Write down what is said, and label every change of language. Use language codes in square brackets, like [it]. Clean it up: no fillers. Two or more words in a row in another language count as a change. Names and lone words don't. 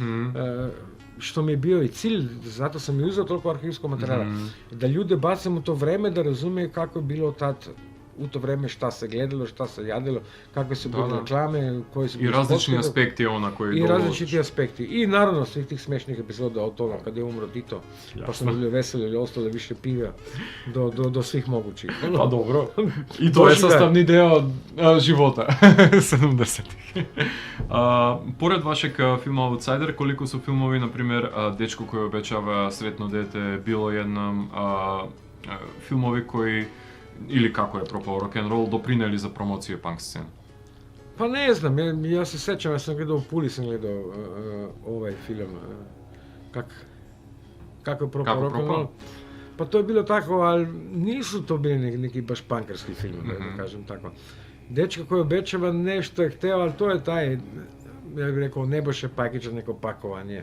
[sr] Što mi je bio i cilj, zato sam i uzeo toliko arhivskog materijala, da ljude bacam u to vreme, da razumiju kako je bilo tad, u to vreme šta se gledalo, šta se jadilo, kakve su bile reklame, koji su... I različni aspekti ona koji I različiti aspekti. I naravno svih tih smešnih epizoda od toga kada je umro Tito, pa smo bili veseli ili ostalo više piva do svih mogućih. Pa dobro. I to je sastavni deo života 70-ih. [mk] Поред вашeg филма Outsider, колико су филмови, например, Дечко кој обечава сретно дете, било еднам, филмови кои или како е пропao рок-н-рол, допринели за промоција панк сцена? [sr] Pa ne znam, ja se sećam, ja sam gledao u Puli, sam gledao ovaj film, kako je propao rock'n'roll. Pa to je bilo tako, ali nisu to bili neki baš punkerski film, da kažem tako. dečka koji obećava nešto je hteo, ali to je taj, ja bih rekao, Nebojša Pajkića neko pakovanje.